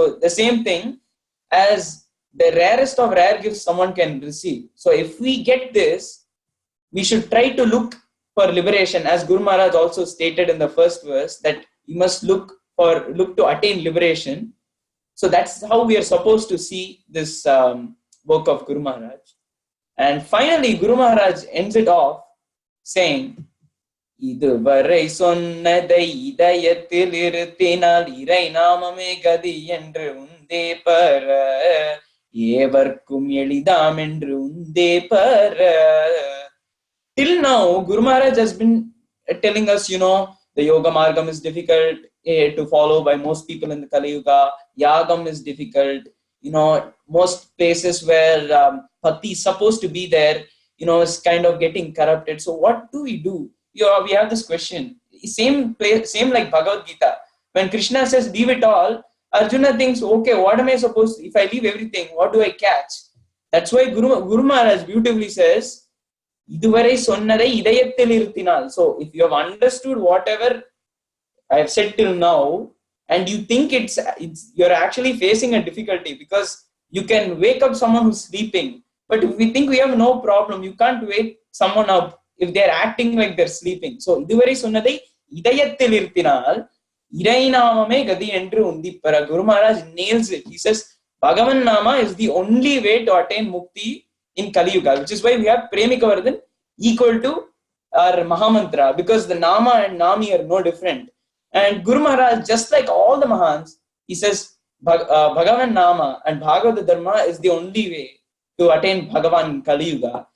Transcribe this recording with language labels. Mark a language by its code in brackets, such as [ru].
[en] So the same thing as the rarest of rare gifts someone can receive. So if we get this, we should try to look for liberation, as Guru Maharaj also stated in the first verse, that we must look to attain liberation. So that's how we are supposed to see this work of Guru Maharaj. And finally, Guru Maharaj ends it off saying, [ta] இதுவரை சொன்னதை இதயத்தில் இருத்தினால் இறை நாமமே கதி என்று உந்தே பர ஏவர்க்கும் எளிதாம் என்று உந்தே பர. [en] Till now, Guru Maharaj has been telling us, the yoga margam is difficult to follow by most people in the Kali Yuga. Yagam is difficult. Most places where bhakti is supposed to be there, is kind of getting corrupted. So what do? We have this question. Same like Bhagavad Gita. When Krishna says, leave it all, Arjuna thinks, okay, what am I supposed to, if I leave everything, what do I catch? That's why Guru Maharaj beautifully says, [ta] இதுவரை சொன்னதை இதயத்தில் இருத்தினால். [en] So if you have understood whatever I have said till now, and you think you're actually facing a difficulty, because you can wake up someone who's sleeping, but if we think we have no problem, you can't wake someone up if they're acting like they're sleeping. [ta] So இதுவரை சொன்னதை இதயத்தில் இருத்தினால் இறை நாமமே கதி என்று உந்திப்பர. [en] Guru Maharaj nails it. He says Bhagavan Nama is the only way to attain mukti in Kali Yuga, which is why we have Premikavardhan equal to our Mahamantra, because the Nama and Nami are no different. And Guru Maharaj, just like all the Mahans, he says Bhagavan Nama and Bhagavad Dharma is the only way to attain Bhagavan in Kali Yuga.